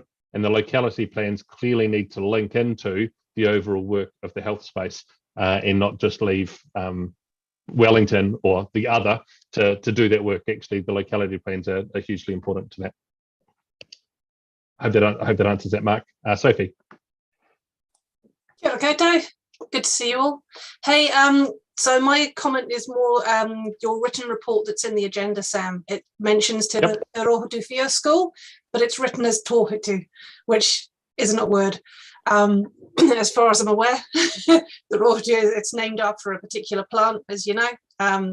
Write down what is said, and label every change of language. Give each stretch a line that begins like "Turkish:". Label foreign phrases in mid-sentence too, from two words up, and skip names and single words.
English: And the locality plans clearly need to link into the overall work of the health space and not just leave Wellington or the other to do that work. Actually, the locality plans are hugely important to that. I hope that answers that, Mark. Sophie.
Māori: Kia ora koutou.
English: Good to see you all. Hey, so my comment is more your written report that's in the agenda, Sam. It mentions Te Rohotu Whio School, but it's written as Tohutu, which isn't a word. As far as I'm aware, the Rohotu, it's named after a particular plant, as you know.